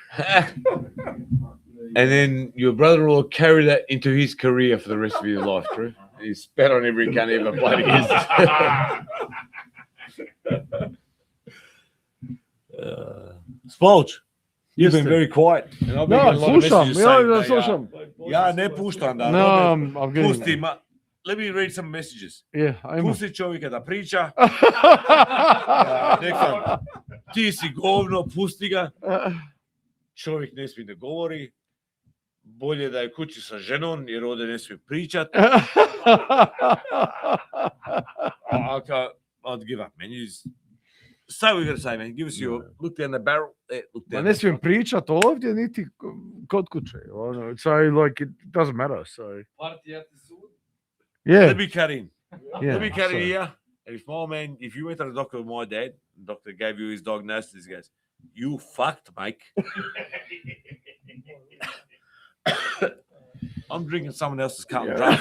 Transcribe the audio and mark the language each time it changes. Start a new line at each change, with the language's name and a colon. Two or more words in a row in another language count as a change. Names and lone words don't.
English: And then your brother-in-law carried that into his career for the rest of his life, true? He spat on every cunt he ever played against. Spolch, you've been very quiet. And I've been getting a lot of messages saying
Croatian: ne puštam da.
English: No, I'm getting... Pusti, let me read some messages. Yeah,
Croatian: Pusti čovjeka da priča. Nekam, ti si govno, pusti ga. Čovjek ne smije da govori. Bolje da je kući sa ženom, jer ovdje ne smije pričat.
English: I'd give up, man. Say what you're going to say, man. Give us your look down the barrel. Look down.
Croatian: Ma ne smijem pričat ovdje, niti kod kuće.
English: So, like, it doesn't matter, so... Yeah. Let me cut in. Yeah, Let me cut in here. And if you went to the doctor with my dad, the doctor gave you his diagnosis, he goes, you fucked, mate. I'm drinking someone else's Carlton draft.